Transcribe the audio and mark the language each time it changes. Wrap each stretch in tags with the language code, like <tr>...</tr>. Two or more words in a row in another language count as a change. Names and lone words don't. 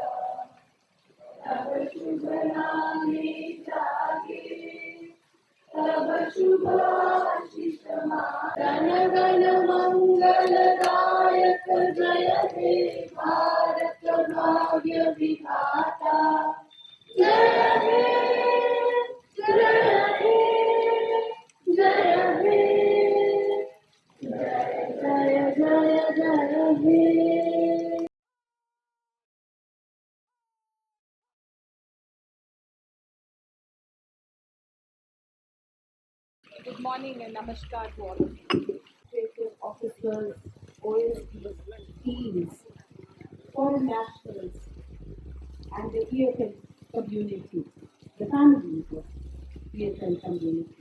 <bn>তব শুভ নামে জাগে তব শুভ আশিস ধন গণ মঙ্গলদায়ক জয় হে ভারত ভাগ্য বিধাতা জয় হে জয় হে জয় হে জয় জয় জয় হে।</bn> <en>Good morning and namaskar to all of you. Executive officers, OSPs, teams, foreign nationals, and the EFL community, the families of EFL community.</en>